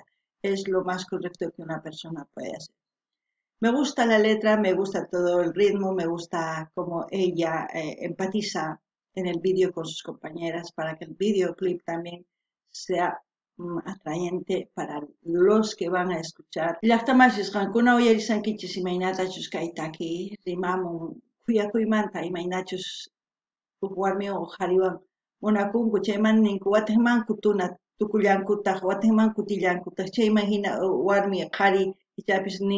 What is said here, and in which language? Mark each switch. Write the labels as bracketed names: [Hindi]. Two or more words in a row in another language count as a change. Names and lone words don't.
[Spanish] Es lo más correcto que una persona puede hacer. Me gusta la letra, me gusta todo el ritmo, me gusta cómo ella empatiza en el vídeo con sus compañeras para que el videoclip también sea atrayente para los que van a escuchar. [Quechua] Llaqtamashis qankuna uyarisankichis imaynatachus kaytaki rimamun kuyakuymanta imaynachus warmi qhariwan munakunku chayman ninku watanmanku tuna tukullankutaq watanmanku tillankutaq chayman hina warmi qhari ichapis nin